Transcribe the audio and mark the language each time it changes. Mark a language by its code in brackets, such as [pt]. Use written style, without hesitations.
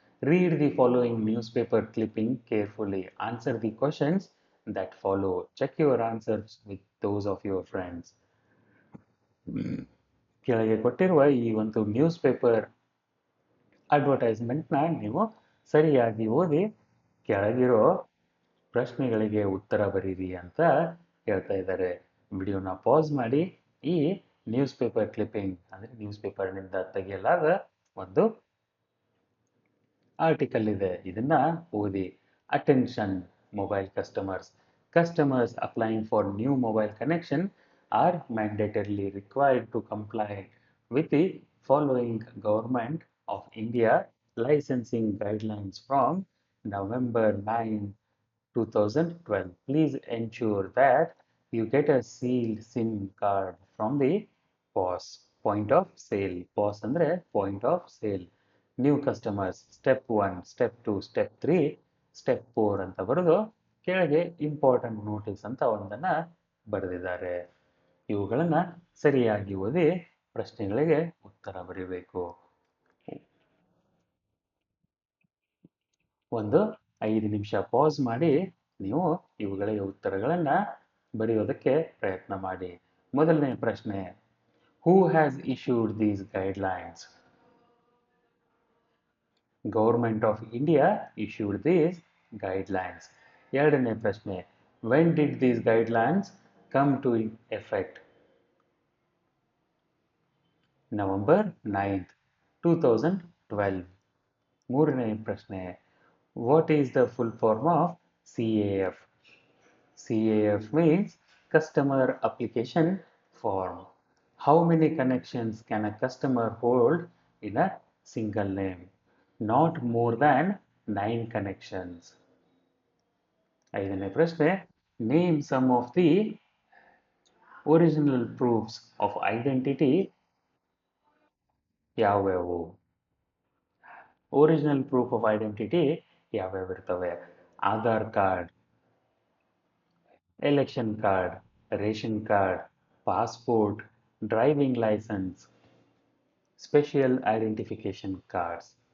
[en] Read the following newspaper clipping carefully. Answer the questions that follow. Check your answers with those of your friends. [kn] ಕೆಳಗೆ ಕೊಟ್ಟಿರುವ ಈ ಒಂದು news paper ಅಡ್ವರ್ಟೈಸ್ಮೆಂಟ್ನ ನೀವು ಸರಿಯಾಗಿ ಓದಿ ಕೆಳಗಿರೋ ಪ್ರಶ್ನೆಗಳಿಗೆ ಉತ್ತರ ಬರೀರಿ ಅಂತ ಹೇಳ್ತಾ ಇದ್ದಾರೆ. ವಿಡಿಯೋನ ಪಾಸ್ ಮಾಡಿ ಈ ನ್ಯೂಸ್ ಪೇಪರ್ ಕ್ಲಿಪ್ಪಿಂಗ್ ಅಂದರೆ ನ್ಯೂಸ್ ಪೇಪರ್ನಿಂದ ತೆಗೆಯಲಾದ ಒಂದು ಆರ್ಟಿಕಲ್ ಇದೆ, ಇದನ್ನ ಓದಿ. [en] Attention mobile customers. Customers applying for new mobile connection are mandatorily required to comply with the following Government of India licensing guidelines from November 9, 2012. Please ensure that you get a sealed SIM card from the POS, point of sale. [kn] POS ಅಂದ್ರೆ [en] point of sale. [kn] New customers step 1, step 2, step 3, step 4 ಅಂತ ಬರೆದು ಕೆಳಗೆ important notice ಅಂತ ಒಂದನ್ನು ಬರೆದಿದ್ದಾರೆ. ಇವುಗಳನ್ನು ಸರಿಯಾಗಿ ಓದಿ ಪ್ರಶ್ನೆಗಳಿಗೆ ಉತ್ತರ ಬರೀಬೇಕು. ಒಂದು 5 ನಿಮಿಷ ಪಾಸ್ ಮಾಡಿ ನೀವು ಇವುಗಳಿಗೆ ಉತ್ತರಗಳನ್ನು ಬರೆಯೋದಕ್ಕೆ ಪ್ರಯತ್ನ ಮಾಡಿ. ಮೊದಲನೇ ಪ್ರಶ್ನೆ, [en] Who has issued these guidelines? Government of India issued these guidelines. [kn] ಎರಡನೇ ಪ್ರಶ್ನೆ, [en] when did these guidelines come to effect? November 9th, 2012. [kn] ಮೂರನೇ ಪ್ರಶ್ನೆ, [en] what is the full form of CAF? CAF means Customer Application Form. How many connections can a customer hold in a single name? Not more than 9 connections. [kn] ಐದನೇ ಪ್ರಶ್ನೆ, [en] Name some of the original proofs of identity ಯಾವ್ಯಾವು? [kn] Original proof of identity ಯಾವ್ಯಾವ ಇರ್ತವೆ? Aadhaar card, election card, ration card, passport, driving licence, special identification cards.